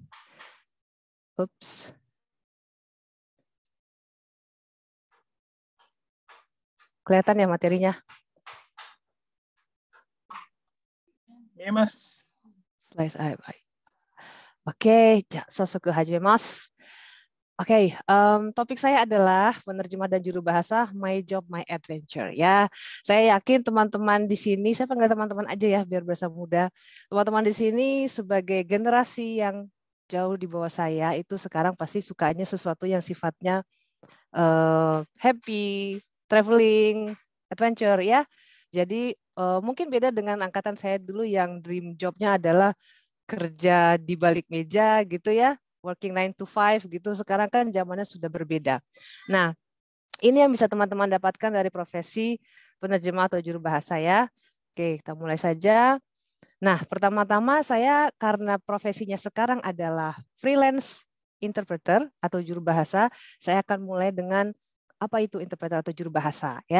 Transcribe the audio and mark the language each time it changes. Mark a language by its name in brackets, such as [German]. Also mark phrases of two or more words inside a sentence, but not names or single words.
[Indonesian] Ups. Kelihatan ya materinya? Ya, Mas. Oke, [Japanese] 早速始めます. [Indonesian] Oke, topik saya adalah penerjemah dan juru bahasa My Job, My Adventure. Ya, saya yakin teman-teman di sini, saya panggil teman-teman aja ya biar berasa muda. Teman-teman di sini sebagai generasi yang jauh di bawah saya itu sekarang pasti sukanya sesuatu yang sifatnya [English] happy, traveling, adventure [Indonesian] ya. Jadi mungkin beda dengan angkatan saya dulu yang [English] dream job- [Indonesian] nya adalah kerja di balik meja gitu ya, [English] working 9 to 5 gitu. [Indonesian] Sekarang kan zamannya sudah berbeda. Nah, ini yang bisa teman-teman dapatkan dari profesi penerjemah atau juru bahasa ya. Oke, kita mulai saja. Nah, pertama-tama saya karena profesinya sekarang adalah [English] freelance interpreter [Indonesian] atau juru bahasa, saya akan mulai dengan apa itu interpreter atau juru bahasa ya.